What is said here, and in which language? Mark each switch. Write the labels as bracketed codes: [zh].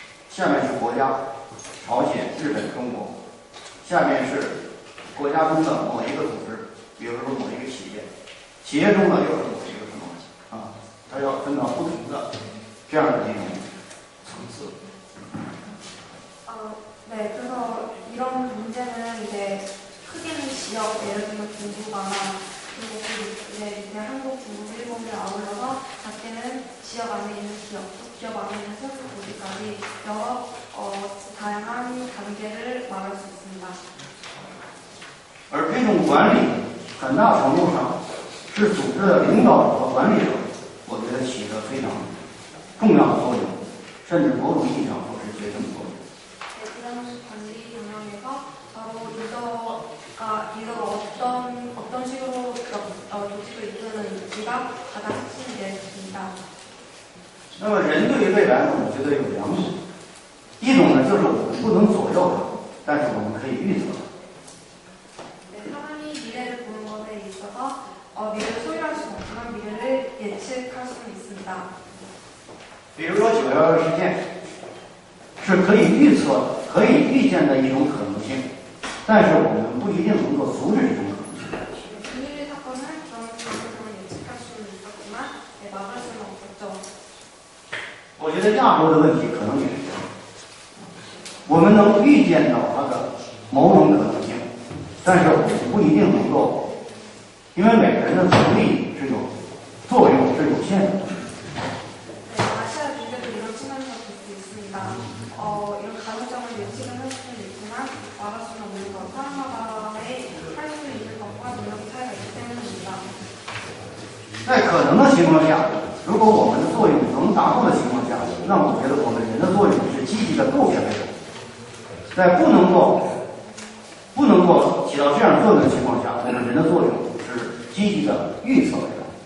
[zh] 下面是国家，朝鲜、日本、中国，下面是国家中的某一个组织，比如说某一个企业，企业中呢又是某一个什么它要分到不同的这样的一种层次。 [ko] 네, 그래서 이런 문제는 이제 크게는 지역, 예를 들면 중국과 그리고 이제 한국, 중국, 일본을 아울러서 작게는 지역 안에 있는 기업, 또 기업 안에 있는 소수 조직까지 여러 다양한 단계를 말할 수 있습니다. [zh] 而这种管理很大程度上是组织的领导者和管理者，我觉得起着非常重要的作用，甚至某种意义上说是决定作用。 [ko] 이런 관리 방향에서 바로 리더가 어떤 식으로 조직을 이끄는지가 가장 핵심이 되겠습니다. [zh] 那么人对于未来呢，我觉得有两种，一种呢就是我们不能左右它，但是我们可以预测。 [ko] 사람이 미래를 보는 것에 있어서 미래를 소유할 수는 없지만 미래를 예측할 수는 있습니다. [zh] 比如说9.12事件是可以预测、可以预见的一种可能性，但是我们不一定能够阻止这种可能性。 [ko] 9.11 사건은 그런 부분을 예측할 수는 있었지만 막을 수는 없었죠. [zh] 我觉得亚洲的问题可能也是这样，我们能预见到它的某种可能性，但是我们不一定能够，因为每个人的能力是有作用是有限的。 [ko] 네, 아시아 문제도 이런 측면에서 볼 수 있습니다. 이런 가능성을 예측을 할 수는 있지만 막을 수는 없는 것, 사람마다의 할 수 있는 것과 능력의 차이가 있기 때문입니다. [zh] 在可能的情况下，如果我们的作用能达到的情况下，那么我觉得我们人的作用是积极的构建未来。在不能够起到这样作用的情况下，我们人的作用是积极的预测未来。